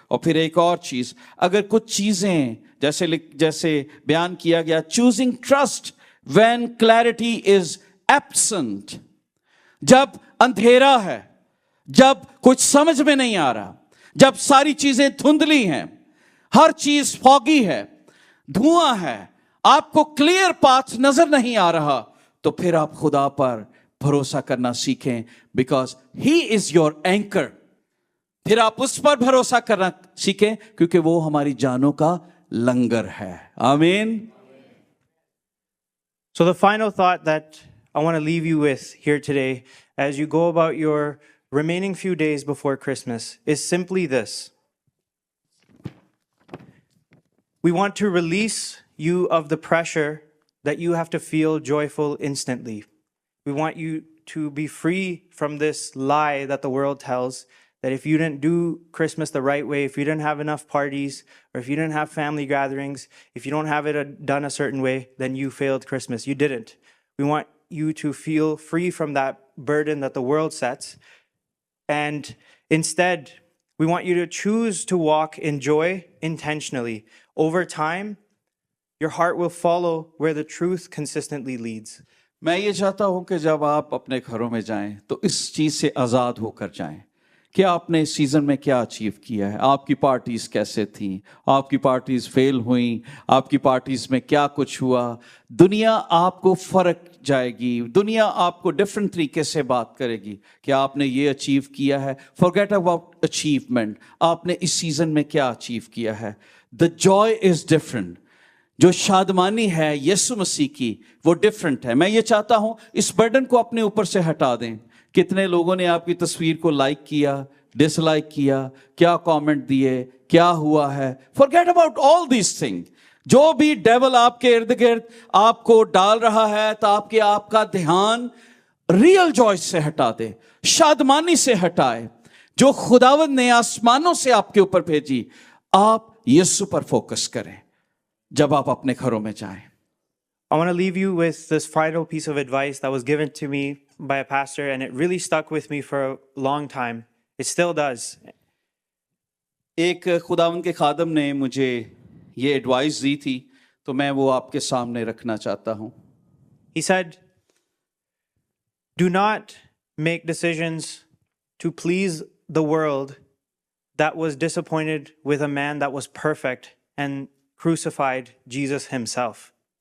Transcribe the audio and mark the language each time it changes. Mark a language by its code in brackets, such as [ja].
[hi] और फिर एक और चीज, अगर कुछ चीजें जैसे बयान किया गया, [en] choosing trust when clarity is absent, [hi] जब अंधेरा है, जब कुछ समझ में नहीं आ रहा, जब सारी चीजें धुंधली हैं, हर चीज फॉगी है, धुआं है, आपको क्लियर पाथ नजर नहीं आ रहा, तो फिर आप खुदा पर भरोसा करना सीखें, [en] Because he is your anchor. [hi] फिर आप उस पर भरोसा करना सीखें क्योंकि वो हमारी जानों का लंगर है। आमीन। [en] So the final thought that I want to leave you with here today as you go about your remaining few days before Christmas is simply this. We want to release you of the pressure that you have to feel joyful instantly. We want you to be free from this lie that the world tells, that if you didn't do Christmas the right way, if you didn't have enough parties, or if you didn't have family gatherings, if you don't have it done a certain way, then you failed Christmas. You didn't. We want you to feel free from that burden that the world sets. And instead, we want you to choose to walk in joy intentionally. Over time, your heart will follow where the truth consistently leads. [hi] मैं ये चाहता हूं कि जब आप अपने घरों में जाएं तो इस चीज से आजाद होकर जाएं कि आपने इस सीजन में क्या अचीव किया है। आपकी पार्टीज कैसे थी, आपकी पार्टीज फेल हुई, आपकी पार्टीज में क्या कुछ हुआ। दुनिया आपको फर्क जाएगी, दुनिया आपको डिफरेंट तरीके से बात करेगी कि आपने ये अचीव किया है। [en] forget about achievement, [hi] आपने इस सीजन में क्या अचीव किया है। [en] The joy is different. [hi] जो शादमानी है यीशु मसीह की, वो डिफरेंट है। मैं ये चाहता हूं इस बर्डन को अपने ऊपर से हटा दें। कितने लोगों ने आपकी तस्वीर को लाइक किया, डिसलाइक किया, क्या कमेंट दिए, क्या हुआ है। [en] Forget about all these thing. [hi] जो भी डेविल आपके इर्द गिर्द आपको डाल रहा है, तो आपका ध्यान रियल जॉय से हटा दे, शादमानी से हटाए जो खुदावंद ने आसमानों से आपके ऊपर भेजी। आप यीशु पर फोकस करें जब आप अपने घरों में जाएं। [en] I want to leave you with this final piece of advice that was given to me by a pastor, and it really stuck with me for a long time. It still does. [hi] एक खुदावंद के खादम ने मुझे ये advice दी थी, तो मैं वो आपके सामने रखना चाहता हूं। [en] He said, "Do not make decisions to please the world that was disappointed with a man that was perfect and crucified Jesus himself."